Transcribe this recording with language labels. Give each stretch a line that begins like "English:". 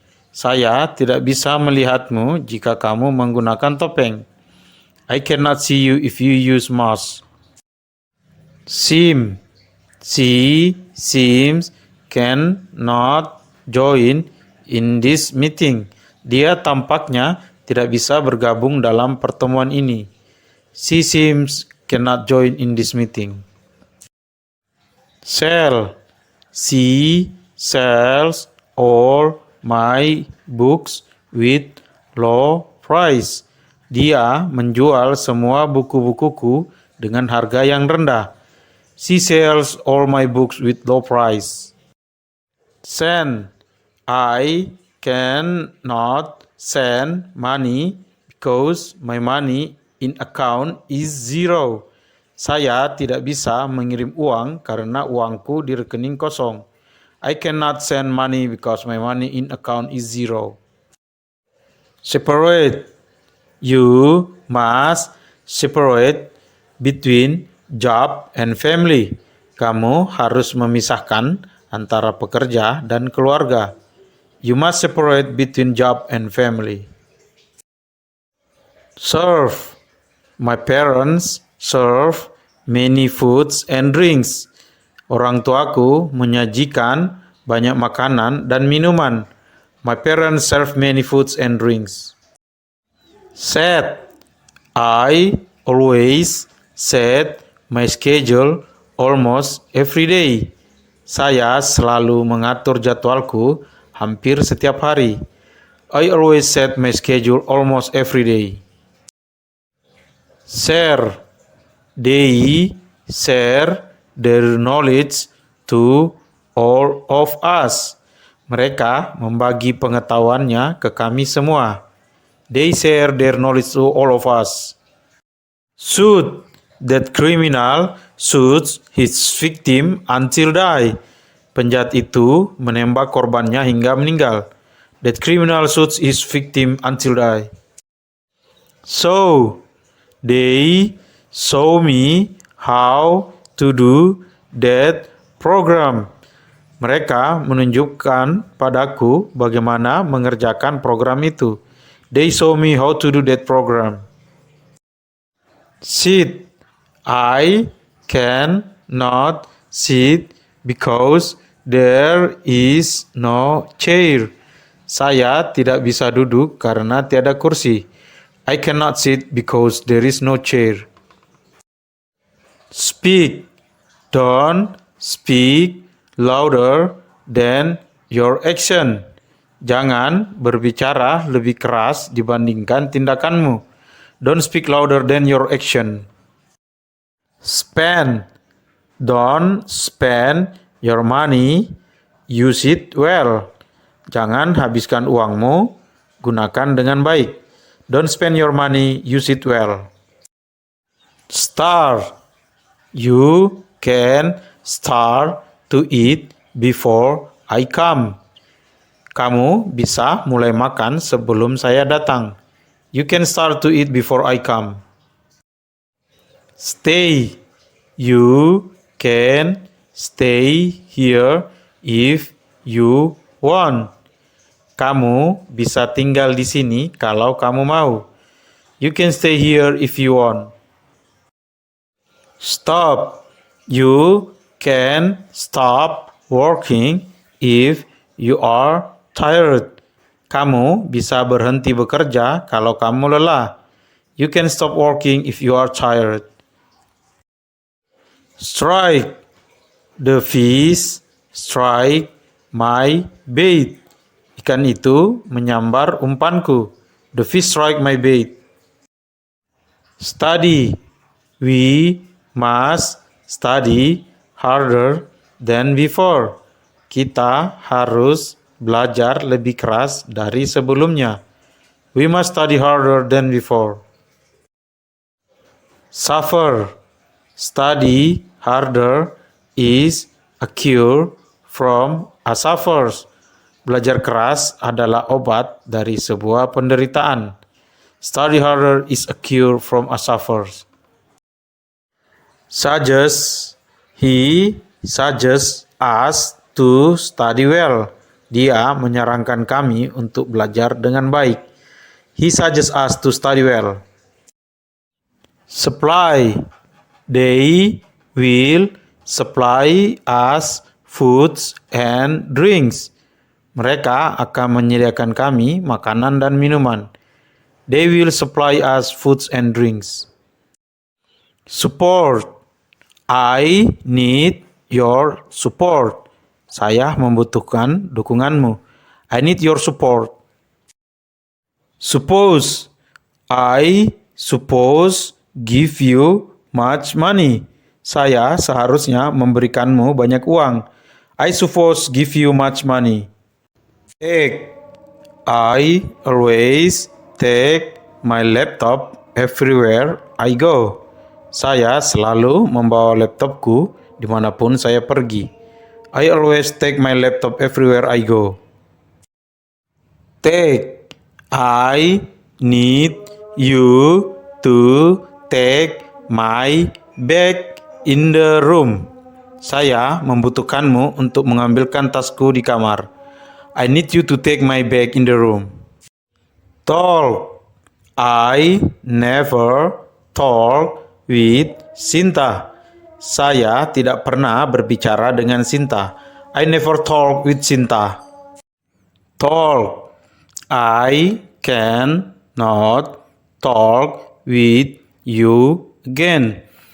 Indonesian: Saya tidak bisa melihatmu jika kamu menggunakan topeng.
English: I cannot see you if you use mask. Seem. She seems cannot join in this meeting.
Indonesian: Dia tampaknya tidak bisa bergabung dalam pertemuan ini.
English: She seems cannot join in this meeting. Sell. She sells all my books with low price.
Indonesian: Dia menjual semua buku-bukuku dengan harga yang rendah.
English: She sells all my books with low price. Send. I cannot send money because my money in account is zero.
Indonesian: Saya tidak bisa mengirim uang karena uangku di rekening kosong.
English: I cannot send money because my money in account is zero. Separate. You must separate between job and family.
Indonesian: Kamu harus memisahkan antara pekerja dan keluarga.
English: You must separate between job and family. Serve. My parents serve many foods and drinks.
Indonesian: Orang tuaku menyajikan banyak makanan dan minuman.
English: My parents serve many foods and drinks. Set. I always set my schedule almost every day.
Indonesian: Saya selalu mengatur jadwalku hampir setiap hari.
English: I always set my schedule almost every day. Share. They share their knowledge to all of us.
Indonesian: Mereka membagi pengetahuannya ke kami semua.
English: They share their knowledge to all of us. Shoot. That criminal shoots his victim until die.
Indonesian: Penjahat itu menembak korbannya hingga meninggal.
English: That criminal shoots his victim until die. So, They show me how to do that program.
Indonesian: Mereka menunjukkan padaku bagaimana mengerjakan program itu.
English: They show me how to do that program. Sit. I can not sit because there is no chair.
Indonesian: Saya tidak bisa duduk karena tiada kursi.
English: I cannot sit because there is no chair. Speak. Don't speak louder than your action.
Indonesian: Jangan berbicara lebih keras dibandingkan tindakanmu.
English: Don't speak louder than your action. Spend. Don't spend your money. Use it well.
Indonesian: Jangan habiskan uangmu, gunakan dengan baik.
English: Don't spend your money, use it well. Start. You can start to eat before I come.
Indonesian: Kamu bisa mulai makan sebelum saya datang.
English: You can start to eat before I come. Stay. You can stay here if you want.
Indonesian: Kamu bisa tinggal di sini kalau kamu mau.
English: You can stay here if you want. Stop. You can stop working if you are tired.
Indonesian: Kamu bisa berhenti bekerja kalau kamu lelah.
English: You can stop working if you are tired. Strike. The fish strike my bait.
Indonesian: Ikan itu menyambar umpanku.
English: The fish strike my bait. Study. We must study harder than before.
Indonesian: Kita harus belajar lebih keras dari sebelumnya.
English: We must study harder than before. Suffer. Study harder is a cure from a suffers.
Indonesian: Belajar keras adalah obat dari sebuah penderitaan.
English: Study harder is a cure from a suffers. Suggest. He suggests us to study well.
Indonesian: Dia menyarankan kami untuk belajar dengan baik.
English: He suggests us to study well. Supply. They will supply us foods and drinks.
Indonesian: Mereka akan menyediakan kami makanan dan minuman.
English: They will supply us foods and drinks. Support. I need your support.
Indonesian: Saya membutuhkan dukunganmu.
English: I need your support. Suppose. I suppose give you much money.
Indonesian: Saya seharusnya memberikanmu banyak uang.
English: I suppose give you much money. Take. I always take my laptop everywhere I go.
Indonesian: Saya selalu membawa laptopku dimanapun saya pergi.
English: I always take my laptop everywhere I go. Take. I need you to take my bag in the room.
Indonesian: Saya membutuhkanmu untuk mengambilkan tasku di kamar.
English: I need you to take my bag in the room. Talk. I never talk with Sinta.
Indonesian: Saya tidak pernah berbicara dengan Sinta.
English: I never talk with Sinta. Talk. I can not talk with you again.